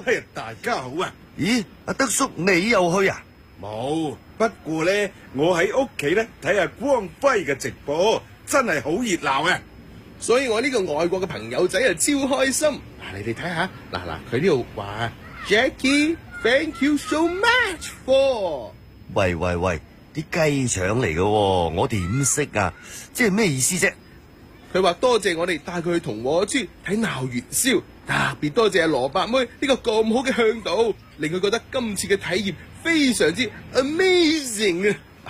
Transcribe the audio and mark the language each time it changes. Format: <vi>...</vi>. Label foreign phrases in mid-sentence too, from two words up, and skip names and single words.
<yue>嘿，大家好啊！咦，阿德叔你又去啊？冇，不過咧，我喺屋企咧睇下光輝嘅直播。真係好熱鬧啊！所以我呢個外國嘅朋友仔啊超開心。你哋睇下，嗱，佢呢度話 Jackie，</yue> <en>thank you so much for。</en> <yue>喂，啲雞腸嚟嘅，我點識啊？即係咩意思啫？佢話多謝我哋帶佢去同和村睇鬧元宵，特別多謝阿蘿蔔妹呢個咁好嘅向導，令佢覺得今次嘅體驗非常之 amazing 啊！</yue>